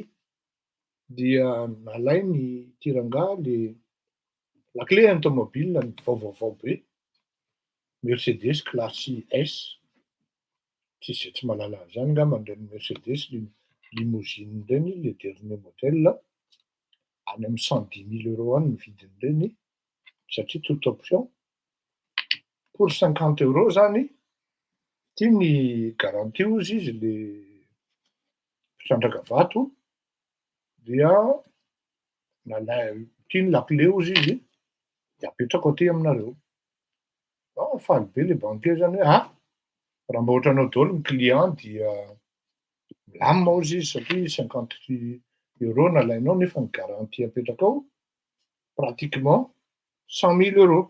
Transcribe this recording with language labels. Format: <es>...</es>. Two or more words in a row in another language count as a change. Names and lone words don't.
<mg>Dia nalay ny tiranga</mg> <fr>la clé automobile</fr> <mg>ny vaovaovao be, Mercedes classe S, tsisy zay tsy mahalala an'izany angamba reny Mercedes limousine reny,</mg> <fr>le dernier modèle,</fr> <mg>any amin'ny 110 000 € any ny vidin'ireny, satria</mg> <fr>toute option.</fr> <mg>Pour 50 € zany, ty ny garantie ozy izy le mpitrandraka vato, dia ty ny</mg> <fr>la clé</fr> <mg>ozy izy, de apetrako aty aminareo. Faly be</mg> <fr>le banquier</fr> <mg>zany hoe raha mba ohatranao daholo ny client dia milamina ozy izy satria 50 € nalainao nefa ny garantie apetraka ao pratiquement 100 000 €.</mg>